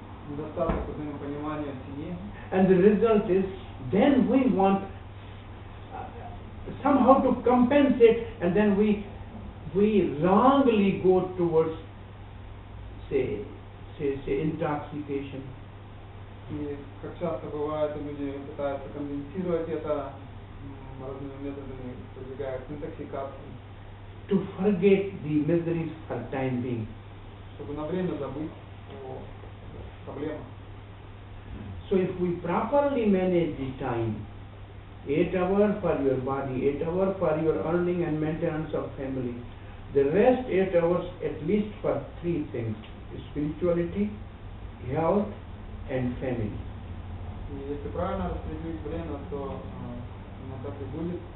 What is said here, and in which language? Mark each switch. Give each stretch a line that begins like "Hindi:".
Russian: недостаток взаимопонимания в семье.
English: And the result is, then we want somehow to compensate, and then we wrongly go towards, say intoxication.
Russian: И как часто бывает, люди пытаются компенсировать это разными методами, продвигают интоксикацию,
English: To forget the miseries for time being.
Russian: чтобы на время забыть о проблемах.
English: So if we properly manage the time, 8 hours for your body, 8 hours for your earning and maintenance of family, the rest 8 hours at least for three things: spirituality, health, and family.
Russian: И если правильно распределить время, то оно так и будет.